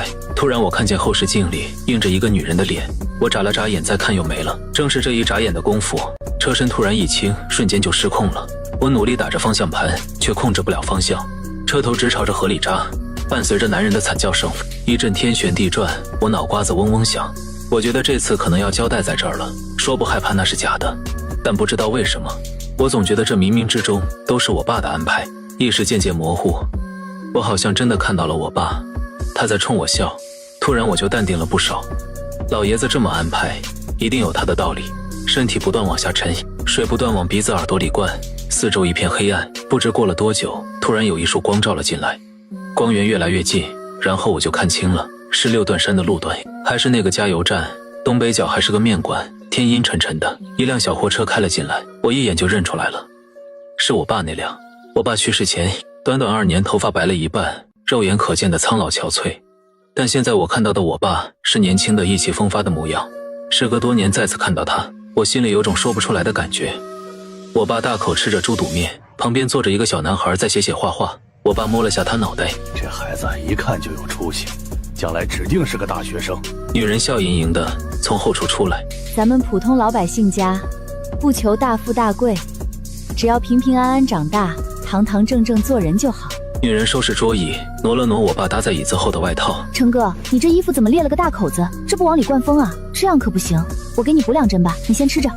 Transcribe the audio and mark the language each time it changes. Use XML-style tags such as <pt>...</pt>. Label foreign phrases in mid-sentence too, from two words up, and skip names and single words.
<zh>突然我看見後視鏡裡映着一個女人的臉，我眨了眨眼，再看又沒了。正是這一眨眼的功夫，車身突然一傾，瞬間就失控了。我努力打着方向盤，卻控制不了方向，車頭直朝着河裡扎。伴隨着男人的慘叫聲，一陣天旋地轉，我腦瓜子嗡嗡響。我覺得這次可能要交代在這兒了，說不害怕那是假的，但不知道為什麼，我總覺得這冥冥之中都是我爸的安排。意識漸漸模糊，我好像真的看到了我爸，他在衝我笑。突然我就淡定了不少，老爺子這麼安排，一定有他的道理。身體不斷往下沉，水不斷往鼻子耳朵裡灌，四周一片黑暗。不知過了多久，突然有一束光照了進來，光源越來越近，然後我就看清了，是6段山的路段，還是那個加油站，東北角還是個麵館。天陰沉沉的，一輛小貨車開了進來，我一眼就認出來了，是我爸那輛。我爸去世前短短2年，頭髮白了一半，肉眼可見的蒼老憔悴。但現在我看到的我爸是年輕的意氣風發的模樣。時隔多年再次看到他，我心裡有種說不出來的感覺。我爸大口吃着豬肚麵，旁邊坐着一個小男孩在寫畫畫。我爸摸了下他腦袋，這孩子一看就有出息，將來指定是個大學生。女人笑盈盈的從後廚出來，咱們普通老百姓家，不求大富大貴，只要平平安安長大，堂堂正正做人就好。女人收拾桌椅，挪了挪我爸搭在椅子后的外套。成哥，你这衣服怎么裂了个大口子？这不往里灌风啊？这样可不行，我给你补2针吧，你先吃着。</zh>